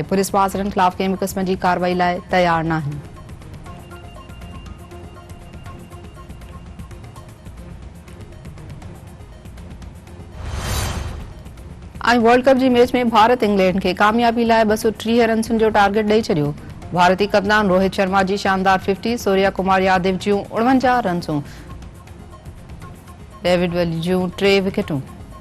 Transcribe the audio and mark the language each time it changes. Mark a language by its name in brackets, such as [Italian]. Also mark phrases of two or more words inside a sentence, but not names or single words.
[Sindhi] पुलिस बासरनि ख़िलाफ़ कंहिं बि क़िस्म जी कार्रवाई लाइ तयार न आहिनि। ऐं वर्ल्ड कप जी मैच में भारत इंग्लैंड खे कामयाबी लाइ 230 रन्सुनि जो टारगेट ॾेई छॾियो। भारतीय कप्तान रोहित शर्मा जी शानदार 50, सूर्या कुमार यादव जूं 49 रन्सूं, डेविड वली जूं 3 विकेटूं।